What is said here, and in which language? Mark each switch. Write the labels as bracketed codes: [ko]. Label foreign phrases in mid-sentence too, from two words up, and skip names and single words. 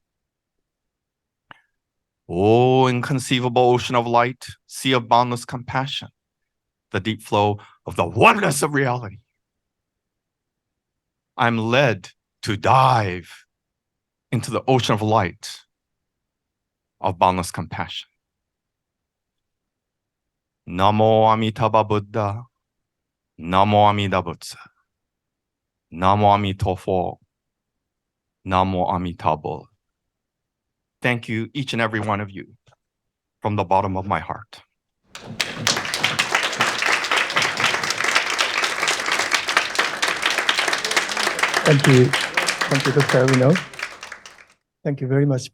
[en] Oh, inconceivable ocean of light, sea of boundless compassion, the deep flow of the oneness of reality. I'm led to dive into the ocean of light of boundless compassion. [sa] Namo Amitabha Buddha, [ja] Namo Amida Butsu, [zh] Namo Amitofo, [sa] Namo Amitabha. [en] Thank you, each and every one of you, from the bottom of my heart. Thank you. Thank you, Dr. Ueno. Thank you very much.